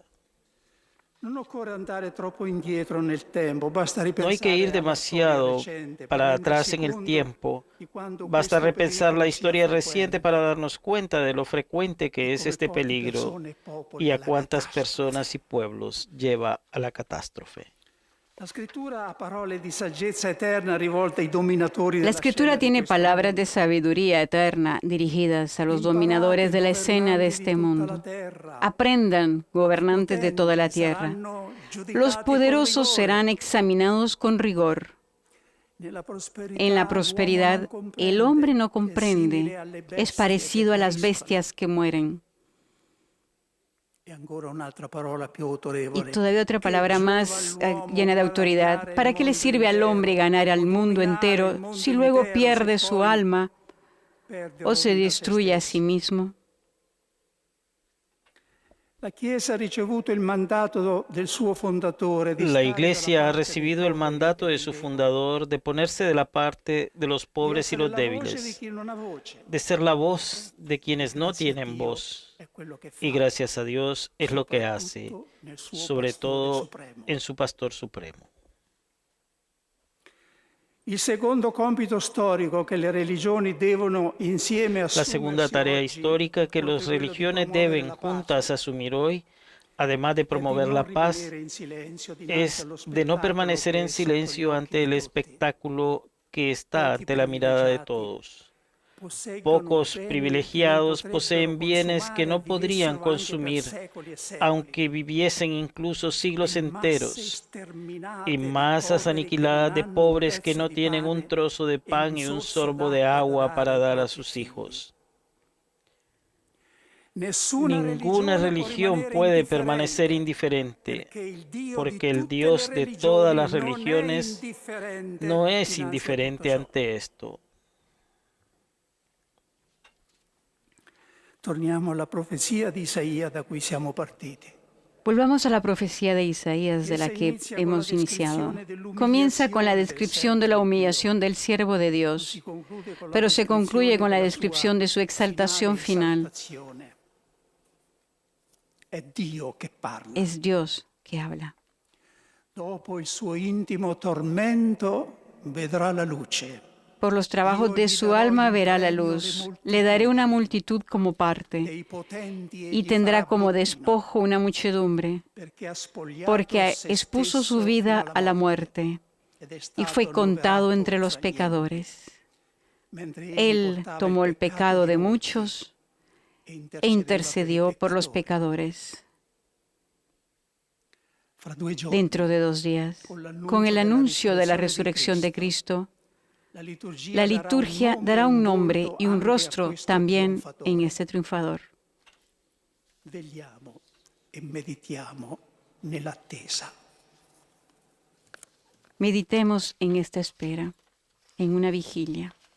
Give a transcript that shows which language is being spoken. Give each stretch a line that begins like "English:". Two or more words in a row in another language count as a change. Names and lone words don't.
Spanish: No hay que ir demasiado para atrás en el tiempo. Basta repensar la historia reciente para darnos cuenta de lo frecuente que es este peligro y a cuántas personas y pueblos lleva a la catástrofe.
Italian: La Escritura ha parole di saggezza eterna rivolte ai dominatori
Spanish: La
Italian: della
Spanish: Escritura
Italian: scena di
Spanish: tiene
Italian: questo
Spanish: palabras
Italian: mondo.
Spanish: de sabiduría eterna dirigidas a los
Italian: Imparate,
Spanish: dominadores de la escena de
Italian: governanti di
Spanish: este
Italian: tutta la
Spanish: mundo.
Italian: terra.
Spanish: Aprendan, gobernantes de toda la
Italian: Potenti
Spanish: tierra.
Italian: saranno giudicati
Spanish: Los
Italian: con
Spanish: poderosos
Italian: rigore.
Spanish: serán examinados con rigor. En la prosperidad, el hombre no comprende, es parecido a las bestias que mueren.
Italian: E ancora un'altra parola più autorevole.
Spanish: Y todavía otra
Italian: Che
Spanish: palabra
Italian: giova
Spanish: más
Italian: all'uomo
Spanish: llena de autoridad.
Italian: guadagnare
Spanish: ¿Para
Italian: il
Spanish: qué le
Italian: mondo
Spanish: sirve al hombre
Italian: intero,
Spanish: ganar al
Italian: o
Spanish: mundo
Italian: dominare il
Spanish: entero
Italian: mondo
Spanish: si luego
Italian: intero,
Spanish: pierde
Italian: se
Spanish: su
Italian: poi
Spanish: alma
Italian: perde
Spanish: o se
Italian: rovina
Spanish: destruye a
Italian: stesso?
Spanish: sí mismo?
Italian: La Chiesa ha ricevuto il mandato del suo fondatore di
Spanish: La
Italian: stare dalla
Spanish: Iglesia ha
Italian: parte dei
Spanish: recibido el
Italian: poveri e
Spanish: mandato de
Italian: dei
Spanish: su
Italian: deboli,
Spanish: fundador de ponerse de la parte de los
Italian: di
Spanish: pobres y
Italian: essere
Spanish: los
Italian: la voce di
Spanish: débiles,
Italian: chi non ha voce.
Spanish: de ser la voz de quienes no
Italian: Grazie a
Spanish: tienen
Italian: Dio
Spanish: voz.
Italian: è quello che fa,
Spanish: Y gracias a Dios es lo que hace,
Italian: soprattutto nel suo
Spanish: sobre
Italian: pastore
Spanish: todo
Italian: supremo.
Spanish: en su Pastor Supremo.
Italian: Il secondo compito storico che le religioni devono insieme
Spanish: La segunda
Italian: assumersi
Spanish: tarea
Italian: oggi,
Spanish: histórica que
Italian: proprio
Spanish: las
Italian: quello di
Spanish: religiones
Italian: promuovere
Spanish: deben
Italian: la
Spanish: juntas
Italian: pace,
Spanish: asumir hoy, además de
Italian: è di
Spanish: promover
Italian: non
Spanish: la paz,
Italian: rimanere in silenzio dinanzi
Spanish: es
Italian: allo
Spanish: de no
Italian: spettacolo
Spanish: permanecer
Italian: che
Spanish: en
Italian: è sotto gli
Spanish: silencio
Italian: occhi
Spanish: ante
Italian: di
Spanish: el
Italian: tutti.
Spanish: espectáculo que está
Italian: Pochi
Spanish: ante la mirada de
Italian: privilegiati
Spanish: todos.
Italian: posseggono
Spanish: Pocos
Italian: beni che non
Spanish: privilegiados
Italian: potrebbero
Spanish: poseen bienes que
Italian: consumare
Spanish: no
Italian: e
Spanish: podrían
Italian: vivessero anche per
Spanish: consumir,
Italian: secoli e secoli.
Spanish: aunque viviesen incluso siglos
Italian: E masse
Spanish: enteros,
Italian: sterminate
Spanish: y
Italian: di
Spanish: masas
Italian: poveri che non
Spanish: aniquiladas de
Italian: hanno un
Spanish: pobres que
Italian: pezzo
Spanish: no
Italian: di
Spanish: tienen un
Italian: pane
Spanish: trozo de
Italian: e un
Spanish: pan y un
Italian: sorso
Spanish: sorbo de
Italian: d'acqua da
Spanish: agua
Italian: dare
Spanish: para
Italian: ai
Spanish: dar a
Italian: propri
Spanish: sus
Italian: figli.
Spanish: hijos.
Italian: Nessuna
Spanish: Ninguna religión
Italian: religione
Spanish: puede permanecer indiferente, porque el Dios de todas las religiones no es indiferente ante esto.
Italian: Torniamo alla profezia di Isaia da cui siamo partiti.
Spanish: Volvamos a la profecía de Isaías de la que hemos iniciado. Comienza con la descripción de la humillación del siervo de Dios, pero se concluye con la descripción de su exaltación final.
Italian: È Dio che parla.
Spanish: Es Dios que habla.
Italian: Dopo il suo intimo tormento vedrà la luce.
Spanish: Por los trabajos de su alma verá la luz. Le daré una multitud como parte
Italian: Dei potenti
Spanish: y
Italian: egli
Spanish: tendrá
Italian: farà
Spanish: como
Italian: bottino,
Spanish: despojo una muchedumbre,
Italian: perché ha spogliato
Spanish: porque
Italian: se
Spanish: expuso su
Italian: stesso
Spanish: vida
Italian: fino
Spanish: a la
Italian: alla
Spanish: muerte
Italian: ed è
Spanish: y
Italian: stato
Spanish: fue contado
Italian: annoverato
Spanish: entre los
Italian: fra gli
Spanish: pecadores.
Italian: mentre egli
Spanish: Él
Italian: portava
Spanish: tomó el pecado de
Italian: molti
Spanish: muchos
Italian: e
Spanish: e intercedió por los
Italian: peccatori.
Spanish: pecadores.
Italian: Fra 2 giorni,
Spanish: Dentro de 2 días, con el anuncio de la resurrección de Cristo, la liturgia dará un nombre y un rostro también en este triunfador.
Italian: Vegliamo e meditiamo nell'attesa.
Spanish: Meditemos en esta espera, en una vigilia.